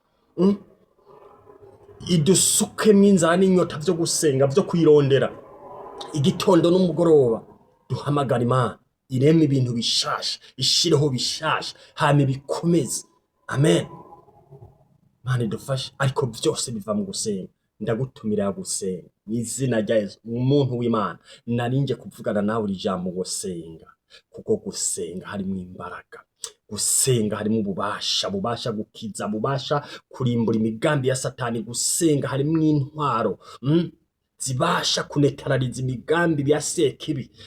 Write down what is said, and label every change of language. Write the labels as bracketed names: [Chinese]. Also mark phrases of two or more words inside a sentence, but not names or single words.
[Rundi] Idusukemwo inzara n'inyota vyo gusenga, vyo kwirondera igitondo n'umugoroba. Duhamagara Imana irema ibintu bishasha, ishireho bishasha, hama bikomeze. Amen. Imana idufashe, ariko vyose biva mu gusenga. Ndagutumira gusenga n'izina rya Yesu. Umuntu w'Imana, narinje kuvugana nawe uri jambo gusenga, kuko gusenga harimo imbaraga. Gusenga harimo ububasha gukiza, bubasha kurimbura imigambi ya Satani. Gusenga harimo intwaro zibasha kunetarariza imigambi ya sekibi.